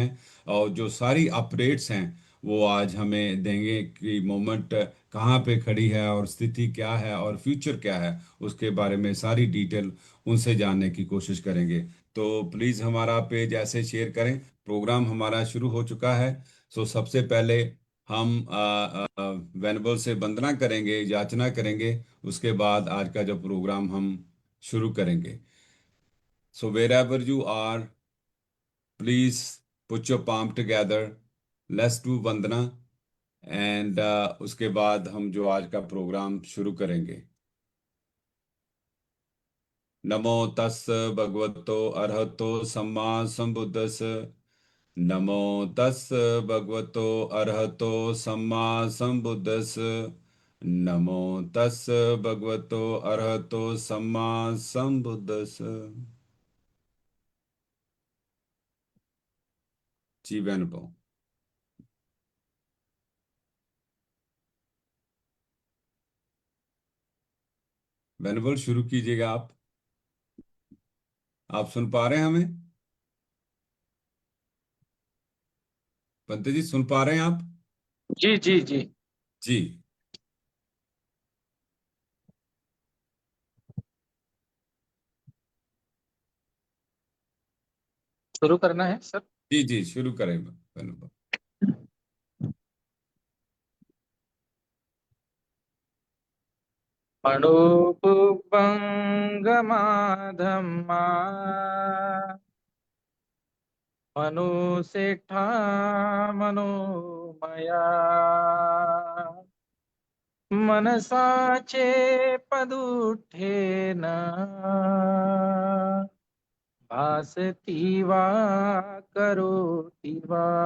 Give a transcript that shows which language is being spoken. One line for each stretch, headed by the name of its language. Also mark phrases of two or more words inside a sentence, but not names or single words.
Hindi: और जो सारी अपडेट्स हैं वो आज हमें देंगे कि मोमेंट कहाँ पे खड़ी है और स्थिति क्या है और फ्यूचर क्या है, उसके बारे में सारी डिटेल उनसे जानने की कोशिश करेंगे। तो प्लीज़ हमारा पेज ऐसे शेयर करें। प्रोग्राम हमारा शुरू हो चुका है। सो सबसे पहले हम वेनेबल से वंदना करेंगे, याचना करेंगे। उसके बाद आज का जो प्रोग्राम हम शुरू करेंगे।
English: So wherever you are, please put your palm together, let's do vandana.
Hindi: एंड उसके बाद हम जो आज का प्रोग्राम शुरू करेंगे।
Pali: नमो तस् भगवतो अरहतो सम्मा संबुद्धस्। नमो तस् भगवतो अरहतो सम्मा संबुद्धस्। नमो तस् भगवतो अरहतो सम्मा संबुद्धस्।
Hindi: जी वेनुपो, वेनुपल शुरू कीजिएगा आप। आप सुन पा रहे हैं हमें? पंत जी सुन पा रहे हैं आप? जी जी जी। जी शुरू करना है सर। जी जी, शुरू करें वेनुपल।
Pali: अणुपुपंगमाधम्मा मनुसेठा मनोमया मनसाचे पदुठेन भासती वा करोति वा